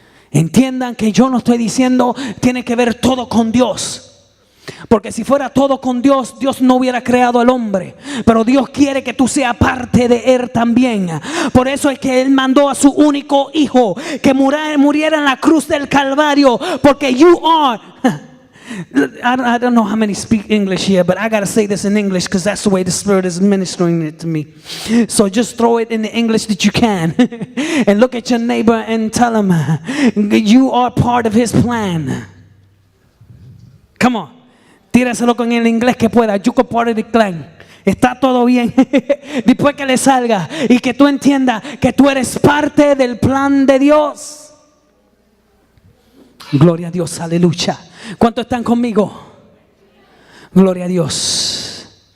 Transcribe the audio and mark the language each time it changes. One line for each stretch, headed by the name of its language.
Spanish: Entiendan que yo no estoy diciendo tiene que ver todo con Dios. Porque si fuera todo con Dios, Dios no hubiera creado al hombre. Pero Dios quiere que tú seas parte de Él también. Por eso es que Él mandó a su único hijo que muriera en la cruz del Calvario. Porque
English: you are I don't know how many speak English here, but I got to say this in English because that's the way the Spirit is ministering it to me. So just throw it in the English that you can. And look at your neighbor and tell him, you are part of his plan. Come on.
Spanish: Tíraselo con el inglés que pueda.
English: You are part of the plan.
Spanish: Está todo bien. Después que le salga y que tú entiendas que tú eres parte del plan de Dios. Gloria a Dios, aleluya. ¿Cuántos están conmigo? Gloria a Dios.